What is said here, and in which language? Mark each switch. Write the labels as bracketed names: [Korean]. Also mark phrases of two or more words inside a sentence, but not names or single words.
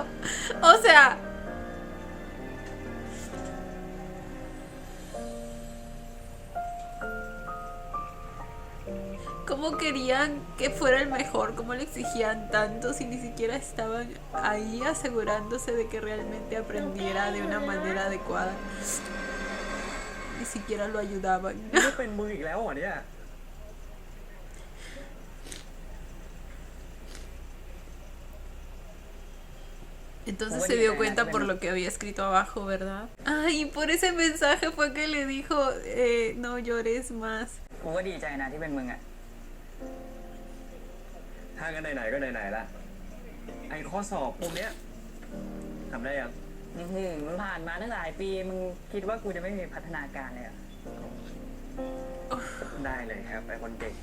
[Spanish] O sea, ¿cómo querían que fuera el mejor? ¿Cómo le exigían tanto si ni siquiera estaban ahí asegurándose de que realmente aprendiera de una manera adecuada? Ni siquiera lo ayudaban. [Thai] ไม่เป็นมืออีกแล้วเหรอเนี่ย [Spanish] Entonces se dio cuenta por lo que había escrito abajo, ¿verdad? Ay, y por ese mensaje fue que le dijo, no llores más. [Thai] กูก็ดีใจนะที่เป็นมึงอ่ะ ถ้ากันไหนๆก็ไหนๆละไอ้ข้อสอบพวกเนี้ยทำได้ยัง มันผ่านมาตั้งหลายปีมึงคิดว่ากูจะไม่มีพัฒนาการเลยเหรอ ได้เลยครับไอ้คนเก่ง